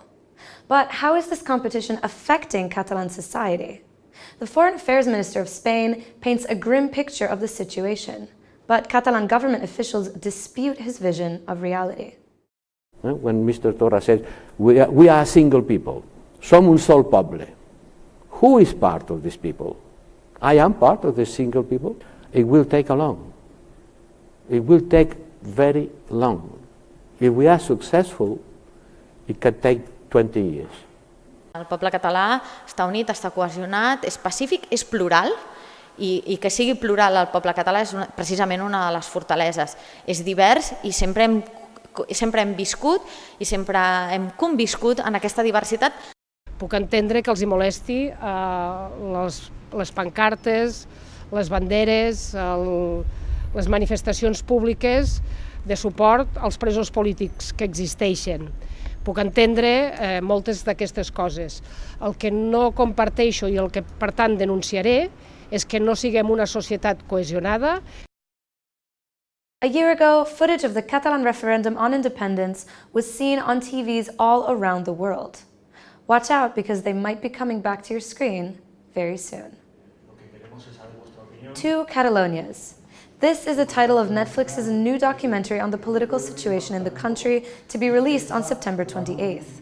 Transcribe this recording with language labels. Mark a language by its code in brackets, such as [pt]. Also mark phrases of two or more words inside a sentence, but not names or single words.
[en] But how is this competition affecting Catalan society? The Foreign Affairs Minister of Spain paints a grim picture of the situation, but Catalan government officials dispute his vision of reality. When Mr. Torra said, we are a single people, [ca] som un sol poble. [en] Who is part of these people? I am part of this single people. It will take a long. It will take very long. If we are successful, it can take 20 years. [ca] El poble català està unit, està cohesionat, és pacífic, és plural, i que sigui plural el poble català és precisament una de les fortaleses. És divers i sempre hem viscut i sempre hem conviscut en aquesta diversitat. Puc entendre que els hi molesti les pancartes, les banderes, les manifestacions públiques de suport als presos polítics que existeixen. Puc entendre moltes d'aquestes coses. El que no comparteixo i el que, per tant, denunciaré és que no siguem una societat cohesionada. [en] A year ago, footage of the Catalan referendum on independence was seen on TVs all around the world. Watch out, because they might be coming back to your screen very soon. Two Catalonias. This is the title of Netflix's new documentary on the political situation in the country to be released on September 28th.